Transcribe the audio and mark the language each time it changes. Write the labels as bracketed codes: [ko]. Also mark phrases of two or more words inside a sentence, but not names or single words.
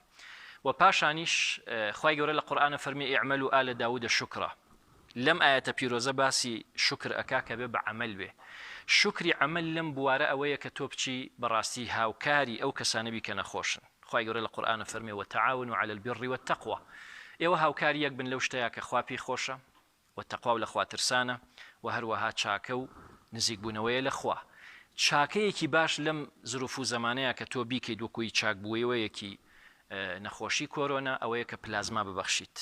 [ckb] و پاشانیش خوای گەورە لە قورئانە فەرمی [ar] ئیعمەلوا ئالە داوودە شوکرا. [ckb] لەم ئاەتە پیرۆزە باسی شکر ئەکا کە بێ بە عەمەل بێ. شکری عەمەل لەم بوارە ئەوەیە کە تۆ بچی بەڕاستی هاوکاری ئەو کەسانە بی کە نەخۆشن. [ar] خوای گەورە لە قورئانە فەرمێ وتعاونوا على البر والتقوى. [ckb] ئێوە هاوکاری یەک بن لەو شتەیە کە خوا پێی خۆشە و تەقوا و لە خوا ترسانە و هەروەها چاکە و نزیک بوونەوەیە لە خوا. چاکەیەکی باش لەم زروف و زەمانەیە کە تۆ بیکەیت وەکوی چاک بوویەوەیەکی نەخۆشی کۆرۆنا ئەوەیە کە پلازما ببەخشیت.